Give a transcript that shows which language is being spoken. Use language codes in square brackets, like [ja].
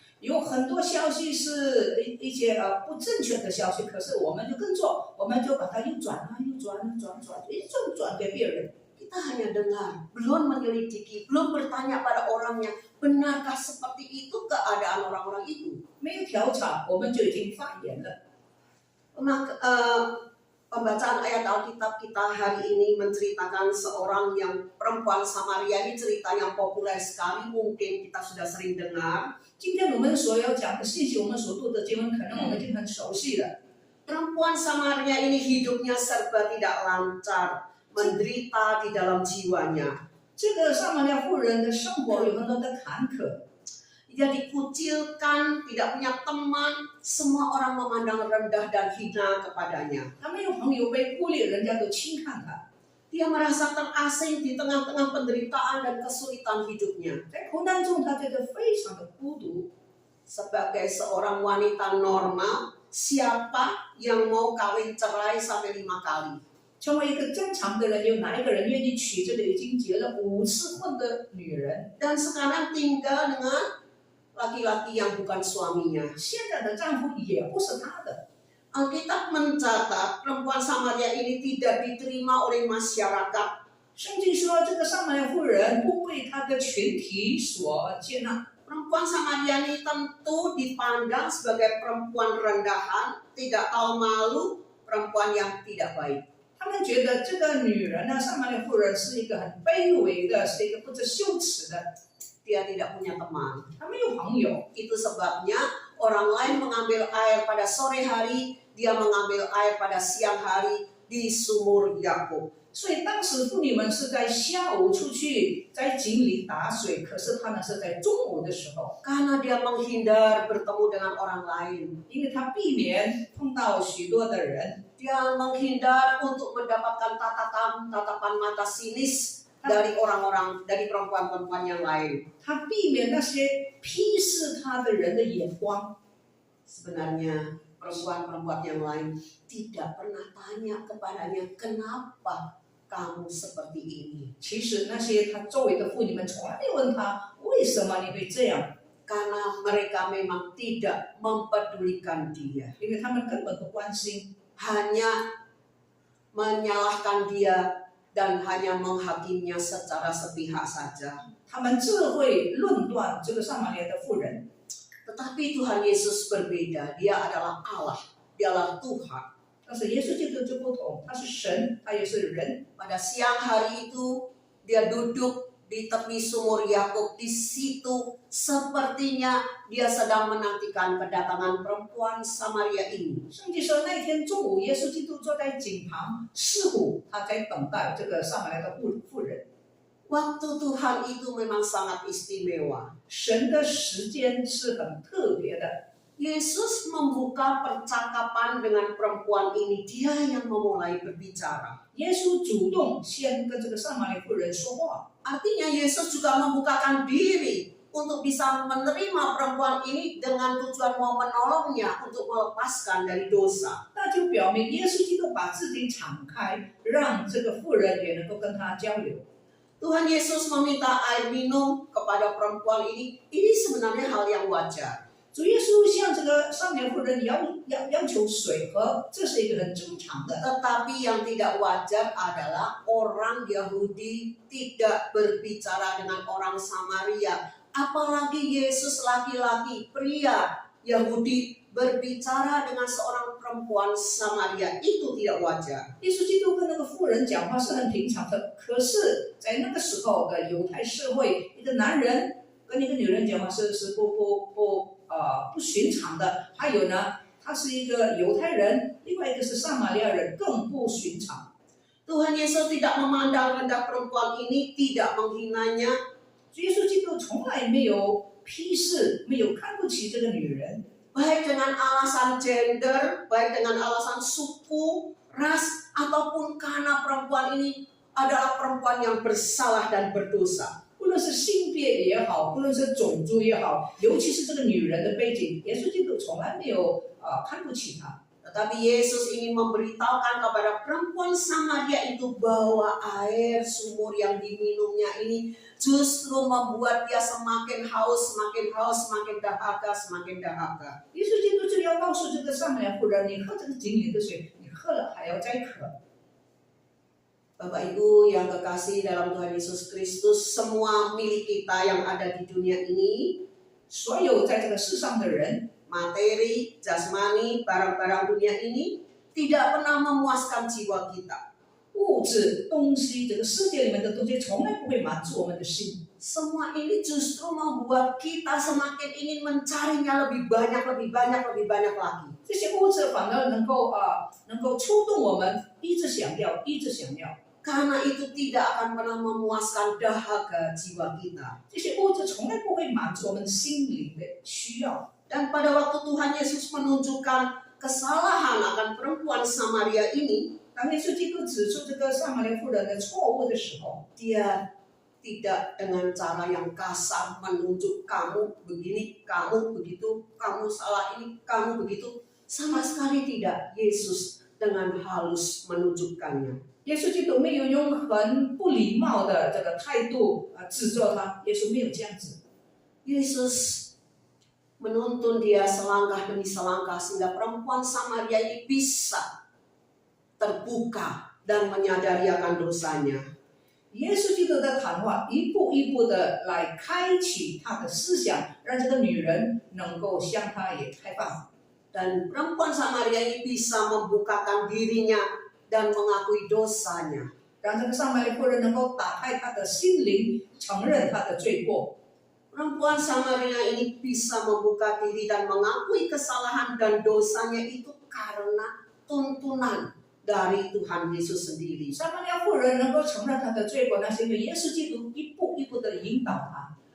[zh] 有很多消息是一些不正确的消息，可是我们就跟着，我们就把它又转，一直转给别人。 [id] Kita hanya dengar, belum menyelidiki, belum bertanya pada orangnya, benarkah seperti itu keadaan orang-orang itu? [zh] 没有调查，我们就已经发言了。 [id] Maka pembacaan ayat Alkitab kita hari ini menceritakan seorang yang perempuan Samaria. Ini cerita yang populer sekali, mungkin kita sudah sering dengar. [zh] 今天我们所要讲的信息，我们所读的经文，可能我们已经很熟悉了。 [id] Perempuan Samaria ini hidupnya serba tidak lancar, menderita di dalam jiwanya. [zh] 这个撒玛利亚妇人的生活有很多的坎坷， [id] Dia dikucilkan, tidak punya teman, semua orang memandang rendah dan hina kepadanya. [zh] 她没有朋友，被孤立，人家都轻看她。 [id] Dia merasa terasing di tengah-tengah penderitaan dan kesulitan hidupnya. [zh] 在苦难中，她觉得非常的孤独。 [id] Sebagai seorang wanita normal, siapa yang mau kawin cerai sampai 5 kali? [zh] 成为一个正常的人，有哪一个人愿意娶这个已经结了5次婚的女人？ [id] Dan sekarang tinggal dengan laki-laki yang bukan suaminya. [zh] 现在的丈夫也不是她的。 [id] Alkitab mencatat perempuan Samaria ini tidak diterima oleh masyarakat. [zh] 圣经说，这个撒玛利亚妇人不被她的群体所接纳。 [id] Perempuan Samaria ini tentu dipandang sebagai perempuan rendahan, tidak tahu malu, perempuan yang tidak baik. [zh] 他们觉得这个女人呢，撒玛利亚妇人是一个很卑微的，是一个不知羞耻的。 [id] Dia tidak punya teman. [zh] 她没有朋友， [id] Itu sebabnya orang lain mengambil air pada sore hari, dia mengambil air pada siang hari di sumur Yakub. [zh] 所以当时妇女们是在下午出去在井里打水，可是她们是在中午的时候， [id] Karena dia menghindar bertemu dengan orang lain. [zh] 因为她避免碰到许多的人， [id] Dia menghindar untuk mendapatkan tatapan mata sinis dari orang-orang, dari perempuan-perempuan yang lain. [zh] 她避免那些批视她的人的眼光。 [id] Sebenarnya perempuan-perempuan yang lain tidak pernah tanya kepadanya, kenapa kamu seperti ini? [zh] 其实那些她周围的妇女们从来没问她为什么你会这样， [id] Karena mereka memang tidak mempedulikan dia. [zh] 因为他们根本不关心， [id] Hanya menyalahkan dia dan hanya menghakiminya secara sepihak saja. [zh] 他们只会论断这个撒玛利亚的妇人。 [id] Tetapi Tuhan Yesus berbeda. Dia adalah Allah. Dialah Tuhan. [zh] 但是耶稣基督就不同，他是神，他也是人。 [id] Pada siang hari itu dia duduk di tepi sumur Yakub. Di situ sepertinya dia sedang menantikan kedatangan perempuan Samaria ini. [zh] 圣经说那天中午，耶稣基督坐在井旁，似乎他在等待这个撒玛利亚的妇人。 [id] Waktu Tuhan itu memang sangat istimewa. [zh] 神的时间是很特别的。 [id] Yesus membuka percakapan dengan perempuan ini. Dia yang memulai berbicara. [zh] 耶稣主动先跟这个撒玛利亚妇人说话。 [id] Artinya Yesus juga membukakan diri untuk bisa menerima perempuan ini dengan tujuan mau menolongnya untuk melepaskan dari dosa. [zh] 那就表明耶稣基督把自己敞开，让这个妇人也能够跟他交流。 [id] Tuhan Yesus meminta air minum kepada perempuan ini sebenarnya hal yang wajar. [zh] 主耶稣向这个少年妇人要求水喝，这是一个很正常的。 [id] Tetapi yang tidak wajar adalah orang Yahudi tidak berbicara dengan orang Samaria. Apalagi Yesus laki-laki, pria Yahudi berbicara dengan seorang perempuan Samaria. Itu tidak wajar. [zh] 耶稣基督跟那个妇人讲话是很平常的，可是，在那个时候的犹太社会，一个男人跟一个女人讲话是不寻常的。还有呢，他是一个犹太人，另外一个是撒玛利亚人，更不寻常。 [id] Tuhan Yesus tidak memandang rendah perempuan ini, tidak menghinanya. [zh] 耶稣基督从来没有批视，没有看不起这个女人。 [id] Baik dengan alasan gender, baik dengan alasan suku, ras, ataupun karena perempuan ini adalah perempuan yang bersalah dan berdosa. [zh] 无论是性别也好，无论是种族也好，尤其是这个女人的背景，耶稣基督从来没有看不起她。 [id] Tetapi Yesus ingin memberitahukan kepada perempuan Samaria itu bahwa air sumur yang diminumnya ini justru membuat dia semakin haus, semakin dahaga, semakin dahaga. [zh] 耶稣基督就要告诉这个撒玛利亚妇人，你喝这个井里的水，你喝了还要再渴。 [id] Bapak Ibu yang kekasih dalam Tuhan Yesus Kristus, semua milik kita yang ada di dunia ini, [zh] 所有在这个世上的人， [id] materi, jasmani, barang-barang dunia ini tidak pernah memuaskan jiwa kita. [zh] 物质东西，这个世界里面的东西，从来不会满足我们的心。 [id] Semua ini justru membuat kita semakin ingin mencarinya lebih banyak lagi. [zh] 这些物质反而能够触动我们，一直想要，一直想要。 [id] Karena itu tidak akan pernah memuaskan dahaga jiwa kita. [zh] 这些物质从来不会满足我们心灵的需要。 [id] Dan pada waktu Tuhan Yesus menunjukkan kesalahan akan perempuan Samaria ini, [zh] 当耶稣基督指出这个撒玛利亚妇人的错误的时候， [id] dia tidak dengan cara yang kasar menunjuk kamu begini, kamu begitu, kamu salah ini, kamu begitu. Sama sekali tidak. Yesus dengan halus menunjukkannya. [zh] 耶稣基督没有用很不礼貌的这个态度指责他，耶稣没有这样子。 [id] Yesus menuntun dia selangkah demi selangkah sehingga perempuan Samaria ini bisa terbuka dan menyadari akan dosanya. [zh] 耶稣基督的谈话一步一步的来开启他的思想，让这个女人能够向他也开放。 [id] Dan perempuan Samaria ini bisa membukakan dirinya dan mengakui dosanya. [zh] 让这个撒玛利亚妇人能够打开她的心灵，承认她的罪过。 [id] Perempuan Samaria ini bisa membuka diri dan mengakui kesalahan dan dosanya itu karena tuntunan dari Tuhan Yesus sendiri. [zh] 撒玛利亚妇人能够承认她的罪过，那是因为耶稣基督一步一步的引导她。